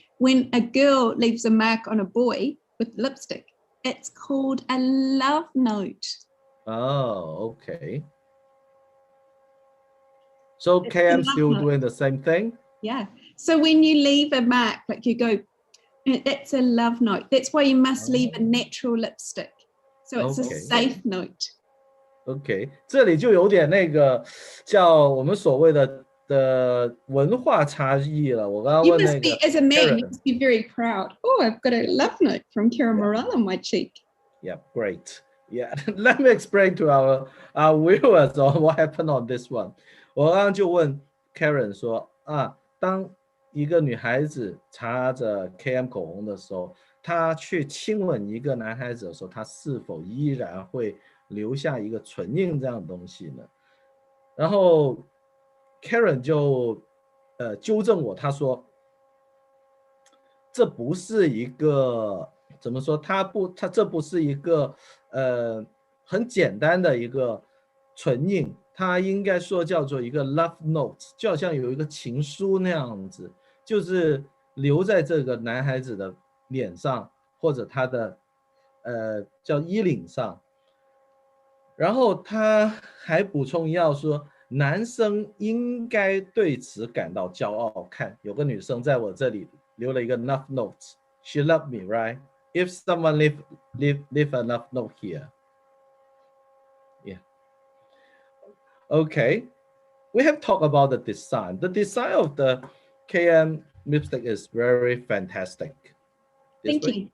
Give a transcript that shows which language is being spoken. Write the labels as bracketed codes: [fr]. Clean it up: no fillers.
[en] When a girl leaves a mark on a boy with lipstick, it's called a love note. Oh, okay. So Cam still doing the same thing? Yeah. So when you leave a mark, like you go, it's a love note. That's why you must leave a natural lipstick. So it's a safe note. [zh] OK， 这里就有点那个叫我们所谓的文化差异了。我刚刚问那个 [en] as a man, you must be very proud. Oh, I've got a love note from Karen Murrell on my cheek. Yeah, great. Yeah, let me explain to our viewers on what happened on this one. [zh] 我刚刚就问 Karen 说啊，当一个女孩子擦着 KM 口红的时候，她去亲吻一个男孩子的时候，她是否依然会留下一个唇印这样的东西呢？然后 Karen 就纠正我，她说这不是一个怎么说，它这不是一个很简单的一个唇印，它应该说叫做一个 love note， 就好像有一个情书那样子，就是留在这个男孩子的脸上或者他的叫衣领上。然后他还补充要说，男生应该对此感到骄傲。看，有个女生在我这里留了一个 love note. [en] She loved me, right? If someone leave a love note here. Yeah. Okay. We have talked about the design. The design of the KM lipstick is very fantastic. Thank you.